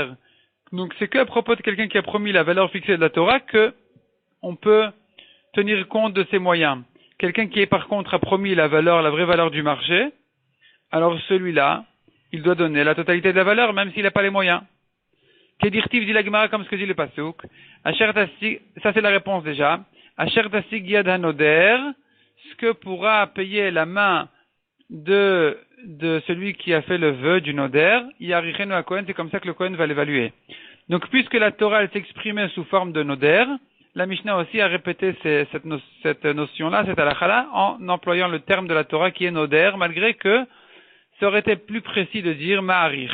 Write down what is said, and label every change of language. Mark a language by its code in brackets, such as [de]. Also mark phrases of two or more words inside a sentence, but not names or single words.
[fr] Donc c'est qu'à propos de quelqu'un qui a promis la valeur fixée de la Torah que on peut tenir compte de ses moyens. Quelqu'un qui par contre a promis la vraie valeur du marché, alors celui-là, il doit donner la totalité de la valeur même s'il n'a pas les moyens. Kedirtiv dit la Gemara comme ce que dit le Pasuk. Ça c'est la réponse déjà. [he] אשר תשיג יד הנודר, [fr] ce que pourra payer la main de celui qui a fait le vœu du noder, yarichenu à Kohen, c'est comme ça que le Kohen va l'évaluer. Donc, puisque la Torah elle s'exprimait sous forme de noder, la Mishnah aussi a répété cette notion-là, cette halakha-là, en employant le terme de la Torah qui est noder, malgré que ça aurait été plus précis de dire ma'arich.